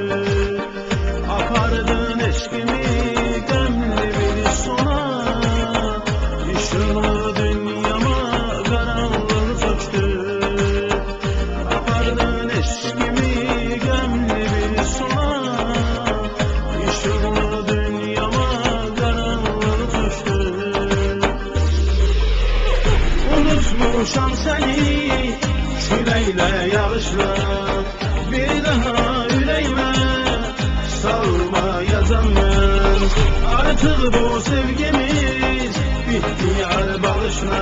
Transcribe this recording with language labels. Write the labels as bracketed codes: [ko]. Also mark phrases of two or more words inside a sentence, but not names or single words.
[az] Apardın eşkimi qəmli bir sona, işıqlı dünyama qaranlıq çökdü. Apardın eşkimi qəmli bir sona, işıqlı dünyama qaranlıq çökdü. [tr] Unutmuşam seni küleyle yağışla, bir daha yüreğime salmayacağım ben. Artık bu sevgimiz bitti yar, bağışla.